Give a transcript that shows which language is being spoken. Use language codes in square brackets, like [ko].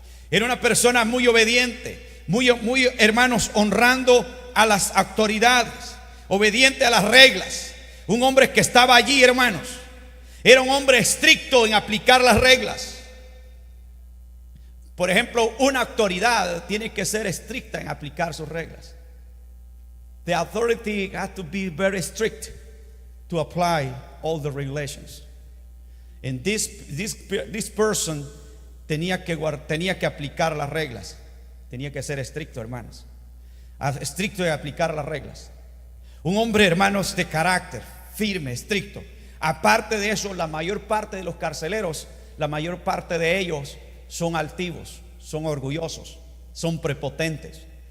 [es] Era una persona muy obediente, muy, hermanos, honrando a las autoridades, obediente a las reglas. Un hombre que estaba allí, hermanos, era un hombre estricto en aplicar las reglas. Por ejemplo, una autoridad tiene que ser estricta en aplicar sus reglas. [en] The authority has to be very strict to apply all the regulations. And this person [es] tenía que aplicar las reglas. Tenía que ser estricto, hermanos. Estricto de aplicar las reglas. Un hombre, hermanos, de carácter, firme, estricto. Aparte de eso, la mayor parte de los carceleros, la mayor parte de ellos son altivos, son orgullosos, son prepotentes.